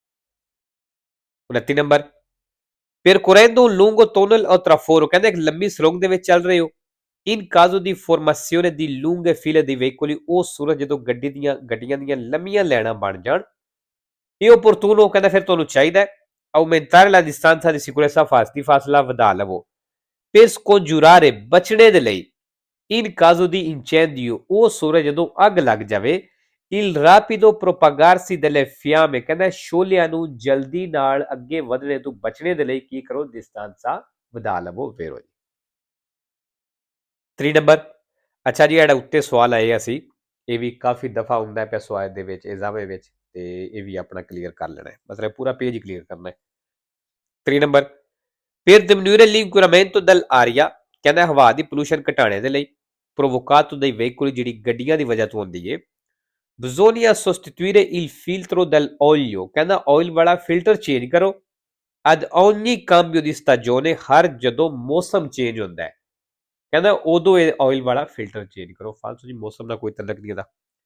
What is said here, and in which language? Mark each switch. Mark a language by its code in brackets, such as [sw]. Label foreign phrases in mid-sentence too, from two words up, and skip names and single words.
[pa] 29 ਨੰਬਰ, [it] percorrendo un lungo tunnel o traforo, [pa] ਕਹਿੰਦਾ ਇੱਕ ਲੰਬੀ ਸੁਰੰਗ ਦੇ ਵਿੱਚ ਚੱਲ ਰਹੇ ਹੋ, [it] in caso di formazione di lunghe file di veicoli, [pa] ਉਹ ਸੂਰਜ ਜਦੋਂ ਗੱਡੀਆਂ ਦੀਆਂ ਲੰਮੀਆਂ ਲਾਈਨਾਂ ਬਣ ਜਾਣ, ਇਹ opportuno, ਕਹਿੰਦਾ ਫਿਰ ਤੁਹਾਨੂੰ ਚਾਹੀਦਾ [it] aumentare la distanza di sicurezza, [pa] ਫਾਸਲਾ ਵਧਾ ਲਵੋ, [it] per scongiurare, [pa] ਬਚਣੇ ਦੇ ਲਈ, [it] in caso di incendio, [pa] ਉਹ ਸੂਰਜ ਜਦੋਂ ਅੱਗ ਲੱਗ ਜਾਵੇ, [it] il rapido propagarsi delle fiamme, [pa] ਕਹਿੰਦਾ ਸ਼ੋਲਿਆਂ ਨੂੰ ਜਲਦੀ ਨਾਲ ਅੱਗੇ ਵਧਣੇ ਤੋਂ ਬਚਣੇ ਦੇ ਲਈ ਕੀ ਕਰੋ, ਡਿਸਟੈਂਸਾਂ ਵਧਾ ਲਵੋ ਵੇਰੋ ਜੀ। 3 ਨੰਬਰ, ਅੱਛਾ ਜੀ, ਜਿਹੜਾ ਉੱਤੇ ਸਵਾਲ ਆਏਗਾ ਸੀ, ਇਹ ਵੀ ਕਾਫੀ ਦਫਾ ਹੁੰਦਾ ਪਿਆ ਸਵਾਲ ਦੇ ਵਿੱਚ, ਐਗਜ਼ਾਮ ਵਿੱਚ, ਤੇ ਇਹ ਵੀ ਆਪਣਾ ਕਲੀਅਰ ਕਰ ਲੈਣਾ ਹੈ, ਮਤਲਬ ਪੂਰਾ [en] page clear [pa] ਕਰਨਾ ਹੈ। 3 ਨੰਬਰ, [it] per diminuire l'inquinamento dell'aria, [pa] ਕਹਿੰਦਾ ਹਵਾ ਦੀ ਪੋਲੂਸ਼ਨ ਘਟਾਉਣੇ ਦੇ ਲਈ, [it] provocato dai veicoli, [pa] ਜਿਹੜੀ ਗੱਡੀਆਂ ਦੀ ਵਜ੍ਹਾ ਤੋਂ ਹੁੰਦੀ ਹੈ, [it] bisogna sostituire il filtro dell'olio, [pa] ਕਹਿੰਦਾ ਆਇਲ ਵਾਲਾ [en] filter change [pa] ਕਰੋ, [it] ad ogni cambio di stagione, [pa] ਹਰ ਜਦੋਂ ਮੌਸਮ ਚੇਂਜ ਹੁੰਦਾ ਹੈ, ਕਹਿੰਦਾ ਉਦੋਂ ਇਹ ਆਇਲ ਵਾਲਾ [en] filter change [pa] ਕਰੋ। ਫਾਲਤੂ ਜੀ, ਮੌਸਮ ਦਾ ਕੋਈ ਤਲਕ ਨਹੀਂ ਇਹਦਾ।